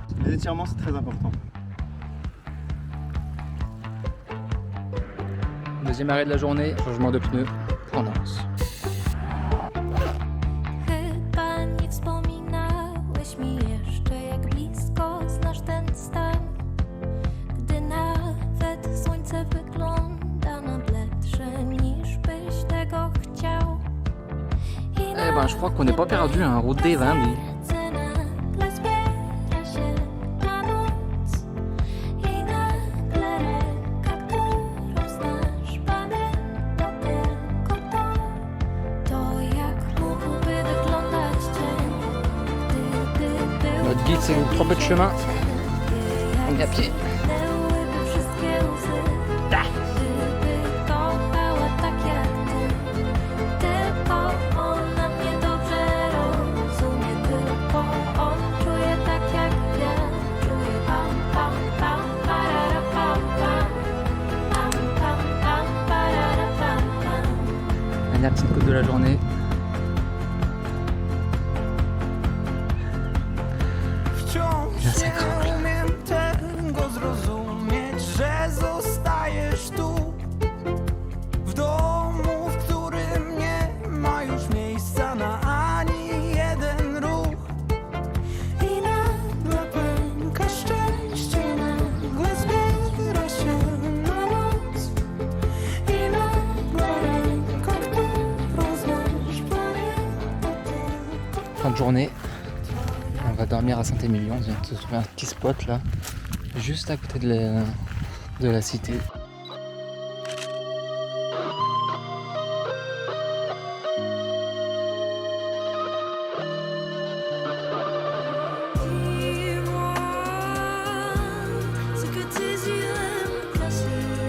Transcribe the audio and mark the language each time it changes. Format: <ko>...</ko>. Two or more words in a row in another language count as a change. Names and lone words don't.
<fr>Les étirements c'est très important. Deuxième arrêt de la journée, changement de pneus, on lance.</fr> <pl>Chyba nie wspominałeś mi jeszcze, jak blisko znasz ten stan, gdy nawet słońce wygląda na bledsze niż byś tego chciał.</pl> <fr>Eh ben, je crois qu'on n'est pas perdu, hein. Route des 20, lui.</fr> <pl>Nagle zbiera się na noc i nagle reka, którą znasz, pamięta tylko to jak mógłby wyglądać dzień, gdyby był</pl> <fr>Notre guide, c'est une 3 peu de chemin. On est à pied.</fr> <pl>Byłyby wszystkie łzy, gdyby kochała tak jak ty. Tylko ona mnie dobrze rozumie, tylko on czuje tak jak ja. Czuje pam, pam, pam, parara, pam, pam. Pam, pam, pam, parara, pam, pam.</pl> <fr>Dernière petite côte de la journée.</fr> <pl>Wciąż Za sekund. nie umiem tego zrozumieć, że zostajesz tu, w domu, w którym nie ma już miejsca na ani jeden ruch. I nagle pęka szczęście, nagle zbiera się na noc. I nagle ręka, którą znasz, pamięta tylko.</pl> <fr>Fin de journée. On va dormir à Saint-Émilion. On vient de se trouver un petit spot là, juste à côté de la cité. Dis-moi ce que tes yeux aiment cacher.</fr>